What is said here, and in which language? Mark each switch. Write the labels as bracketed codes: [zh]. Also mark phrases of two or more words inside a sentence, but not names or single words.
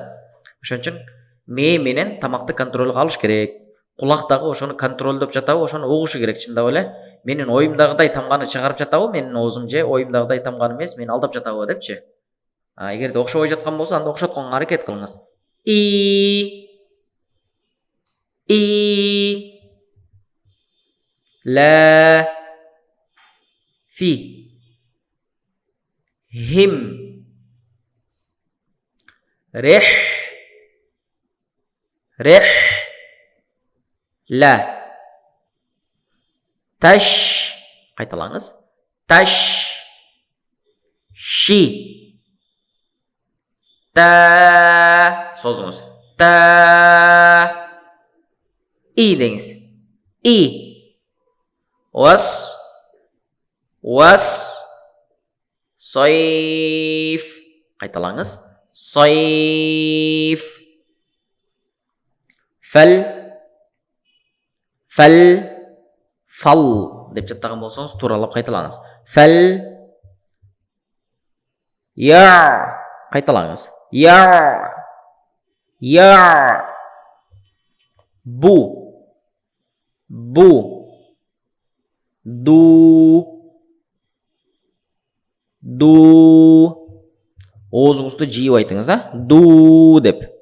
[ky] Ошон үчүн мээ менен тамакты контролго алыш керек. Кулак дагы ошону контролдоп жатабы, ошону угушу керек чындап эле. Менин оюмдагыдай тамганы чыгарып жатабы, менин оозум же оюмдагыдай тамганы эмес, мени алдап жатабы депчи. Эгерде окшобой жаткан болсо, анда окшотконго аракет кылыңыз. И ла фи хим рех ла таш. Кайталаңыз. Таш ши та. Созуңуз. Та. И деңиз. И. Вас. Сайф. Кайталаңыз. Сайф. Фал деп жаттаган болсоңуз тууралап кайталаңыз. Я. Кайталаңыз. Я. Бу. Ду. Оозуңузду жийип айтыңыз, Ду деп.